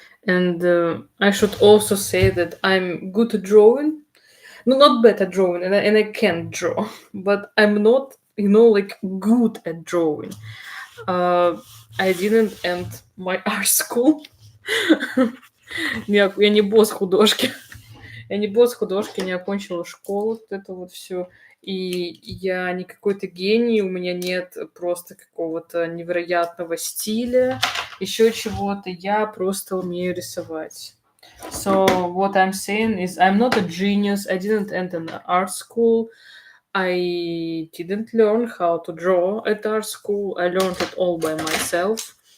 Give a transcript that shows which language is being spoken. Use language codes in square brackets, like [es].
[en] And I should also say that I'm good at drawing. No, not bad at drawing, and I can draw, but I'm not, like good at drawing. Uh, I didn't end my art school. [ru] Я не босс художки. Я не босс художки, не окончила школу, вот это вот все. И я не какой-то гений, у меня нет просто какого-то невероятного стиля, еще чего-то. Я просто умею рисовать. [en] So what I'm saying is I'm not a genius. I didn't enter an art school. I didn't learn how to draw at art school. I learned it all by myself.